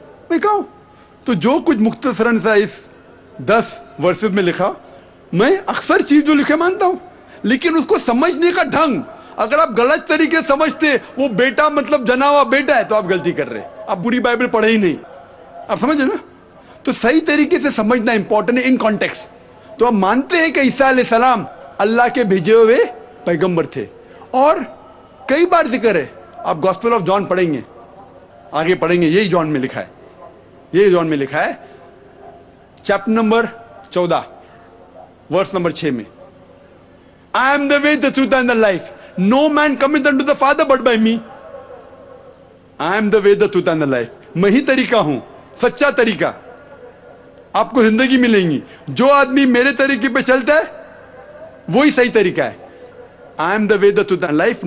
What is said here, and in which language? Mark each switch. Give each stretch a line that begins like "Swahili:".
Urdu: میں کہوں تو جو کچھ مختصراً سا اس 10 ورسز میں لکھا، میں اکثر چیز جو لکھے مانتا ہوں، لیکن اس کو سمجھنے کا ڈھنگ اگر آپ غلط طریقے سمجھتے وہ بیٹا مطلب جنا ہوا بیٹا ہے تو آپ غلطی کر رہے، آپ بری بائبل پڑھے ہی نہیں، آپ سمجھے نا؟ تو صحیح طریقے سے سمجھنا امپورٹنٹ ہے ان کانٹیکس۔ تو ہم مانتے ہیں کہ عیسیٰ علیہ السلام اللہ کے بھیجے ہوئے پیغمبر تھے، اور کئی بار ذکر ہے، آپ گاسپل آف جان پڑھیں گے، آگے پڑھیں گے، یہی جان میں لکھا ہے، یہی جان میں لکھا ہے چیپٹر نمبر 14 ورس نمبر 6 میں،
English: I am the way, the truth and the life. No man cometh unto the Father but by me. I am the way, the truth and the life.
Urdu: میں ہی طریقہ ہوں، سچا طریقہ، آپ کو زندگی ملیں گی۔ جو آدمی میرے طریقے پہ چلتا ہے وہی صحیح طریقہ ہے۔
English: I am the way, the truth and life.